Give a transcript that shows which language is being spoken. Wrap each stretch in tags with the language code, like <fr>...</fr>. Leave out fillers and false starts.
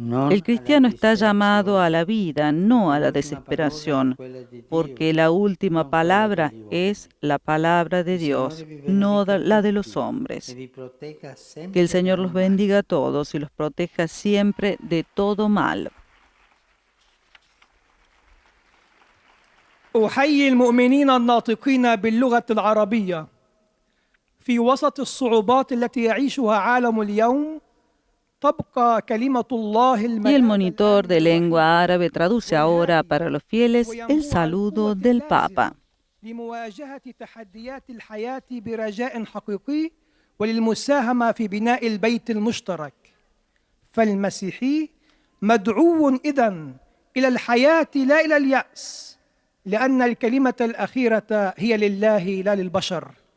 <es>El cristiano está llamado a la vida, no a la desesperación, porque la última palabra es la palabra de Dios, no la de los hombres. Que el Señor los bendiga a todos y los proteja siempre de todo mal.</es> <ar>أحيي المؤمنين الناطقين باللغة العربية في وسط الصعوبات التي يعيشها عالم اليوم.</ar> <es>Y el monitor de lengua árabe traduce ahora para los fieles el saludo del Papa.</es> <ar>لمواجهة تحديات الحياة برجاء حقيقي وللمساهمة في بناء البيت المشترك. فالمسيحي مدعو إذن إلى الحياة لا إلى اليأس، لأن الكلمة الأخيرة هي لله لا للبشر.</ar>